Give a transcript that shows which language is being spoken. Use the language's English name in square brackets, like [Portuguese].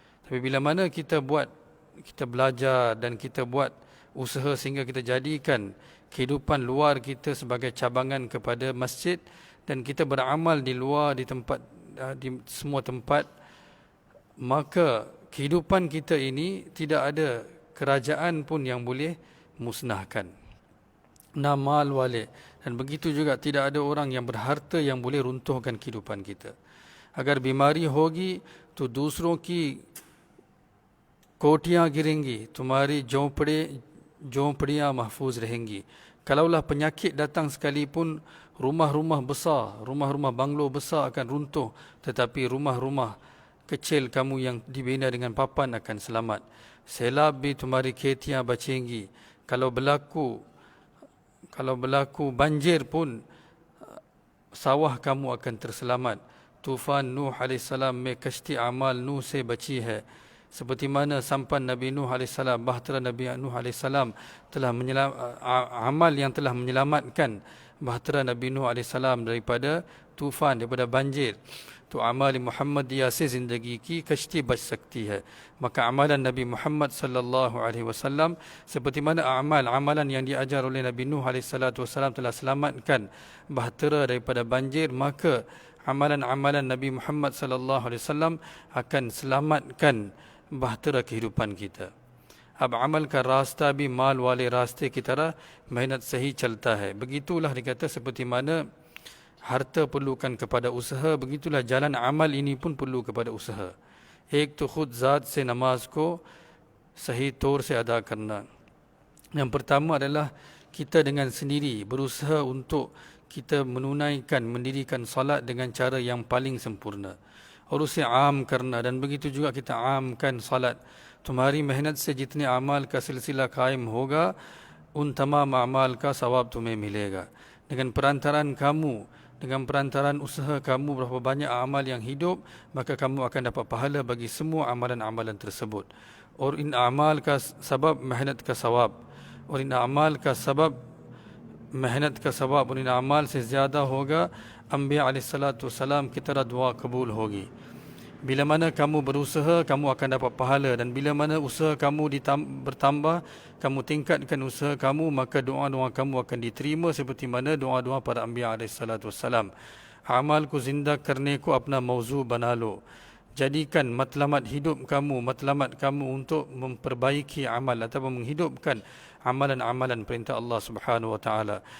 [Malay] Tapi bila mana kita belajar dan kita buat usaha sehingga kita jadikan kehidupan luar kita sebagai cabangan kepada masjid dan kita beramal di luar, di semua tempat, maka kehidupan kita ini tidak ada kerajaan pun yang boleh musnahkan. Na mal wale. Dan begitu juga tidak ada orang yang berharta yang boleh runtuhkan kehidupan kita. [Hindi] Agar बीमारी होगी तो दूसरों की कोठियाँ गिरेंगी, तुम्हारी झोंपड़ियाँ महफूज रहेंगी. [Malay] Kalaulah penyakit datang sekalipun, rumah-rumah besar, rumah-rumah banglo besar akan runtuh, tetapi rumah-rumah kecil kamu yang dibina dengan papan akan selamat. [Hindi] Selab bhi tumhari khetiyan bachengi. [Malay] Kalau berlaku banjir pun sawah kamu akan terselamat. [Hindi] Tufan Nuh AS में कश्ती amal Nuh से बची है. [Malay] Seperti mana sampan Nabi Nuh AS, bahtera Nabi Nuh AS telah amal yang telah menyelamatkan bahtera Nabi Nuh AS daripada tufan, daripada banjir. [Hindi] तो अमाल मुहम्मदिया से ज़िंदगी की कश्ती बच सकती है. [Malay] Maka amalan Nabi Muhammad sallallahu alaihi wasallam, seperti mana amalan yang diajar oleh Nabi Nuh alaihi salatu wasallam telah selamatkan bahtera daripada banjir, maka amalan Nabi Muhammad sallallahu alaihi wasallam akan selamatkan bahtera kehidupan kita. [Hindi] अब अमल का रास्ता भी माल वाले रास्ते की तरह मेहनत से ही चलता है. [Malay] Begitulah dikata seperti mana harta perlukan kepada usaha, begitulah jalan amal ini pun perlu kepada usaha. [Hindi] एक तो खुद ज़ात से नमाज को सही तौर से अदा करना. [Malay] Yang pertama adalah kita dengan sendiri berusaha untuk kita mendirikan salat dengan cara yang paling sempurna. [Hindi] और उसे आम करना, [Malay] dan begitu juga kita आमkan salat. [Hindi] तुम्हारी मेहनत से जितने अमाल का सिलसिला कायम होगा, उन तमाम अमाल का सवाब तुम्हें मिलेगा. [Malay] Dengan perantaraan usaha kamu, berapa banyak amal yang hidup, maka kamu akan dapat pahala bagi semua amalan-amalan tersebut. [Hindi] और इन अमाल का सबब मेहनत का सवाब, और इन अमाल का सबब मेहनत का सवाब, और इन अमाल से ज़्यादा होगा अंबिया अलैहिस्सलाम की तरह दुआ कबूल होगी. [Malay] Bila mana kamu berusaha, kamu akan dapat pahala, dan bila mana usaha kamu bertambah, kamu tingkatkan usaha kamu, maka doa-doa kamu akan diterima seperti mana doa-doa para Anbiya alaihissalam. [Hindi] Amal ko zinda karne ko apna mawzu bana lo. [Malay] Jadikan matlamat hidup kamu, matlamat kamu untuk memperbaiki amal atau menghidupkan amalan-amalan perintah Allah Subhanahu wa taala.